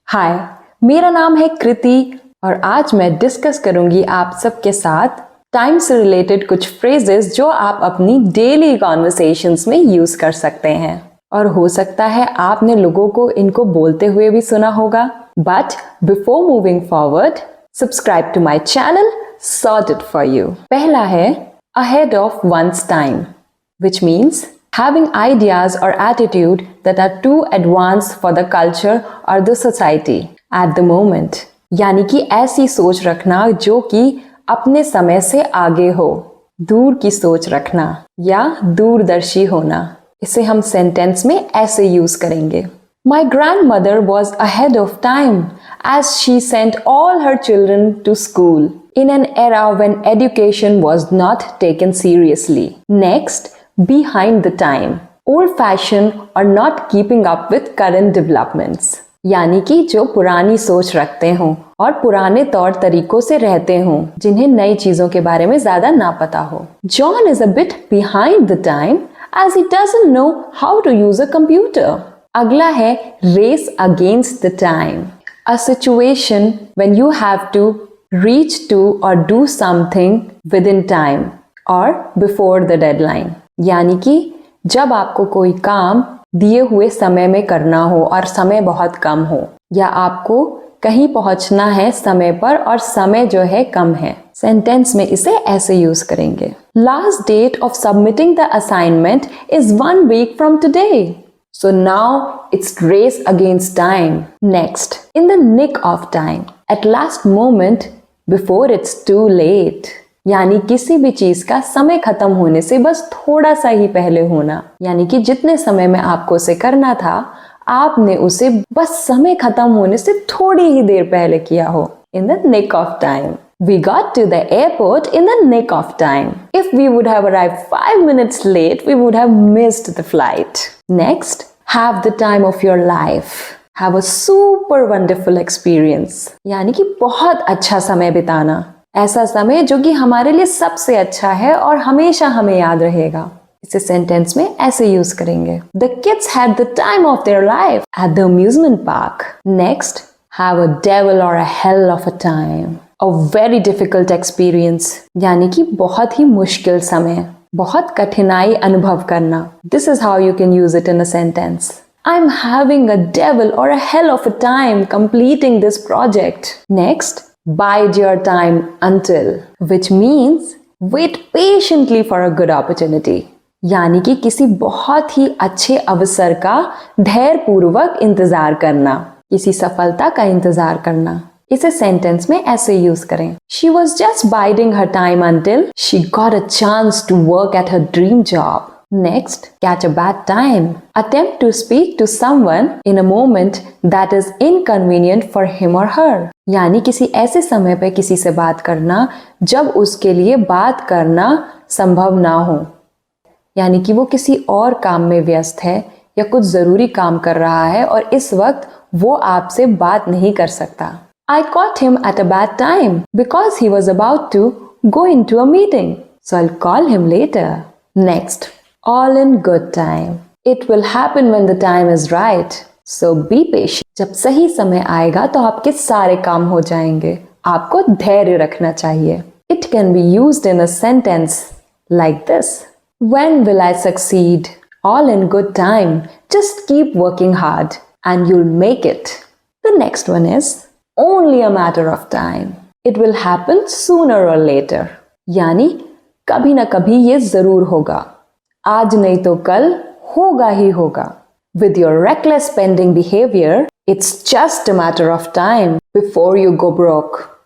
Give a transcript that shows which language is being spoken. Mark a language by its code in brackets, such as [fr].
[hi] हाय, मेरा नाम है कृति और आज मैं डिस्कस करूंगी आप सबके साथ टाइम से रिलेटेड कुछ फ्रेजेस जो आप अपनी डेली कॉन्वर्सेशंस में यूज कर सकते हैं। और हो सकता है आपने लोगों को इनको बोलते हुए भी सुना होगा। [en] But before moving forward, subscribe to my channel sorted for you. [hi] पहला है [en] ahead of one's time, which means having ideas or attitude that are too advanced for the culture or the society at the moment। [hi] यानी कि ऐसी सोच रखना जो कि अपने समय से आगे हो, दूर की सोच रखना या दूरदर्शी होना। इसे हम सेंटेंस में ऐसे यूज करेंगे। [en] My grandmother was ahead of time as she sent all her children to school in an era when education was not taken seriously. Next, behind the time, old-fashioned or not keeping up with current developments. [hi] यानी कि जो पुरानी सोच रखते हों और पुराने तौर तरीकों से रहते हों, जिन्हें नई चीजों के बारे में ज्यादा ना पता हो। [en] John is a bit behind the time as he doesn't know how to use a computer. [hi] अगला है [en] race against the time, a situation when you have to reach to or do something within time or before the deadline। [hi] यानी कि जब आपको कोई काम दिए हुए समय में करना हो और समय बहुत कम हो, या आपको कहीं पहुंचना है समय पर और समय जो है कम है। सेंटेंस में इसे ऐसे यूज करेंगे। [en] Last date of submitting the assignment is 1 week from today। So now it's race against time. Next, in the nick of time, at last moment before it's too late। [hi] यानी किसी भी चीज का समय खत्म होने से बस थोड़ा सा ही पहले होना। यानी कि जितने समय में आपको उसे करना था, आपने उसे बस समय खत्म होने से थोड़ी ही देर पहले किया हो। [en] In the nick of time. We got to the airport in the nick of time. If we would have arrived 5 minutes late, we would have missed the flight. Next, have the time of your life. Have a super wonderful experience. [hi] यानी कि बहुत अच्छा समय बिताना। ऐसा समय जो कि हमारे लिए सबसे अच्छा है और हमेशा हमें याद रहेगा। इसे सेंटेंस में ऐसे यूज करेंगे। [en] The kids had the time of their life at the amusement park. Next, have a devil or a hell of a time. A very difficult experience, [hi] यानी कि बहुत ही मुश्किल समय, बहुत कठिनाई अनुभव करना। [en] This is how you can use it in a sentence. I'm having a devil or a hell of a time completing this project. Next, bide your time until, which means wait patiently for a good opportunity। [hi] यानी कि किसी बहुत ही अच्छे अवसर का धैर्यपूर्वक इंतजार करना, किसी सफलता का इंतजार करना। इसे सेंटेंस में ऐसे यूज करें। [en] She was just biding her time until she got a chance to work at her dream job. Next, catch a bad time. Attempt to speak to someone in a moment that is inconvenient for him or her. [hi] यानी किसी ऐसे समय पे किसी से बात करना जब उसके लिए बात करना संभव ना हो। यानी कि वो किसी और काम में व्यस्त है या कुछ जरूरी काम कर रहा है और इस वक्त वो आपसे बात नहीं कर सकता। [en] I caught him at a bad time because he was about to go into a meeting, so I'll call him later. Next, all in good time. It will happen when the time is right, so be patient. [hi] जब सही समय आएगा तो आपके सारे काम हो जाएंगे। आपको धैर्य रखना चाहिए। [en] It can be used in a sentence like this. When will I succeed? All in good time. Just keep working hard and you'll make it. The next one is only a matter of time. It will happen sooner or later. [hi] यानी कभी ना कभी ये जरूर होगा, आज नहीं तो कल होगा ही होगा। [en] With your reckless spending behavior, it's just a matter of time before you go broke.